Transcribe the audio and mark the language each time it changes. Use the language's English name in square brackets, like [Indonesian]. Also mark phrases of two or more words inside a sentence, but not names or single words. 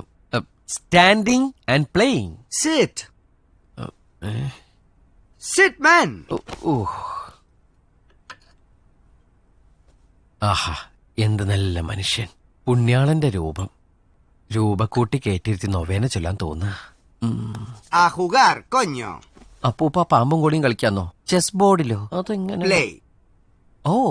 [English] standing and playing. sit sit man. [Malayalam] ആഹാ, എന്ത് നല്ല മനുഷ്യൻ. പുണ്യാളന്റെ രൂപം. രൂപക്കൂട്ടി കയറ്റിരുത്തി നൊവേന ചൊല്ലാൻ തോന്നുക. [Spanish] A jugar, coño. [Malayalam] അപ്പൂപ്പ പാമ്പും കൂടിയും കളിക്കാന്നോ? ചെസ് ബോർഡിലോ? അതെങ്ങനെ? Play. ഓ